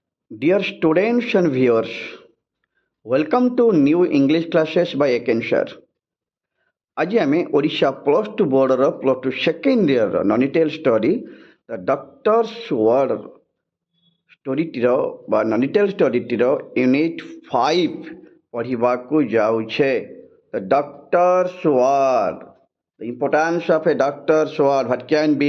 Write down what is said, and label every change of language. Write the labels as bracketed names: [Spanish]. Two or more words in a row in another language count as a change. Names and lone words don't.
[English] Dear students and viewers, welcome to new English classes by Ekensher. [Odia] ଆଜି ଆମେ ଓଡ଼ିଶା [English] plus two board plus two second year non-detail story The Doctor's Word story [Odia] ବା [English] non-detail story unit [Odia] 5 ପଢ଼ିବାକୁ ଯାଉଛେ। [English] The Doctor's Word, the importance of a doctor's word, what can be.